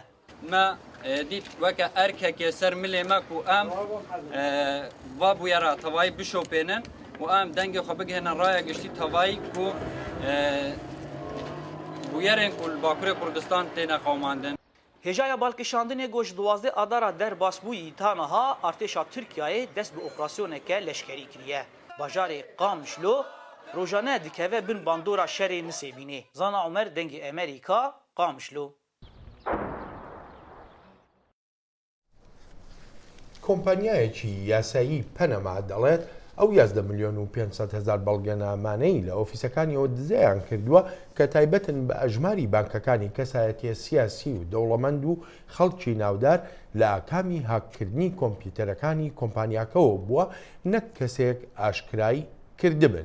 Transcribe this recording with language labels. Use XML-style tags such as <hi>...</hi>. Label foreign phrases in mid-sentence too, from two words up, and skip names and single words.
<ku>Me dît weke erkekê ser milê me ku em va bûyera tevayî bişopênin û em dengê xwe bigihînin raya giştî tevayî ku bûyerên ku li Bakurê Kurdistan têne qewmandin. Hêjaya balkişandinê got ji 12 adara derbasbûyî tanaha artêşa Tirkiyeyê dest bi operasyoneke leşkerî kiriye. Bajarê Qamişlo rojane dikeve bin bandora şerê Nisêbînê. Zana Umer dengê Amerîka Qamişlo.</ku> <ckb>کۆمپانیایەکی یاسایی پەنەما دەڵێت ئەو 11 ملیۆن و 500,000 بەڵگەنامانەی لە ئۆفیسەکانیەوە دزەیان کردووە کە تایبەتن بە ئەژماری بانکەکانی کەسایەتیە سیاسی و دەوڵەمەند و خەڵکی ناودار لە ئاکامی هاکردنی کۆمپیوتەرەکانی کۆمپانیاکەوە بووە نەک کەسێک ئاشکرای کردبن.</ckb>